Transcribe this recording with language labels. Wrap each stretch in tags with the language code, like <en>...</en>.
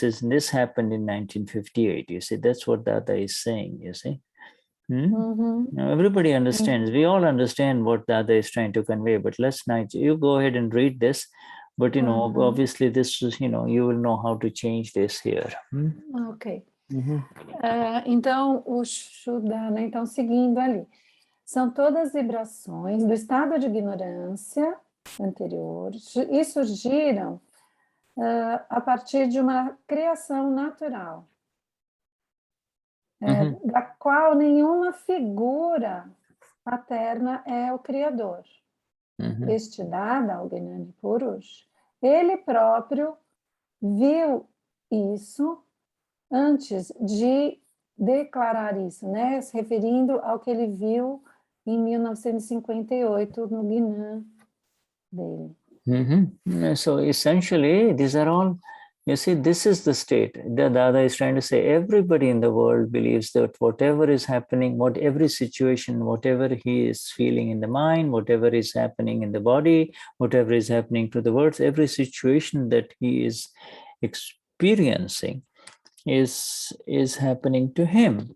<en>This happened in 1958, you see, that's what Dada is saying, you see. Now everybody understands, we all understand what Dada is trying to convey, but let's not, you go ahead and read this, but obviously this is, you will know how to change this here.</en> <pt>Ok. Então, o Shuddha, né? Então, seguindo ali, são todas vibrações do estado de ignorância anterior e surgiram a partir de uma criação natural, da qual nenhuma figura paterna é o criador. Este Dada, o Gnani Purush, ele próprio viu isso antes de declarar isso, né? Se referindo ao que ele viu em 1958 no Gnan dele.</pt> <en>So essentially, these are all, you see, this is the state. The Dada is trying to say everybody in the world believes that whatever is happening, every situation, whatever he is feeling in the mind, whatever is happening in the body, whatever is happening to the words, every situation that he is experiencing is happening to him.</en>